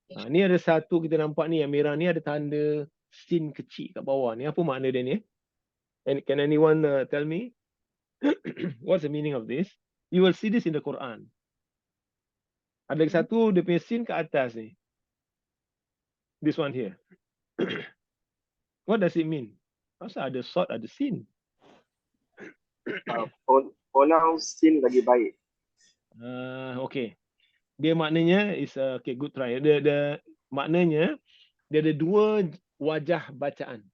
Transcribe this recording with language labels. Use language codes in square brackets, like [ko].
[ms] Ni ada satu kita nampak ni yang merah ni, ada tanda sin kecil kat bawah ni. Apa makna dia ni? [en] Can anyone tell me? What's the meaning of this? You will see this in the Quran. [ms] Ada satu dia punya sin kat atas ni. [en] This one here. What does it mean? [ms] Masa ada sod, ada sin. Pronounce sin lagi baik. Okay. Dia maknanya [en] is okay, good try. [ms] Dia maknanya dia ada 2 wajah bacaan.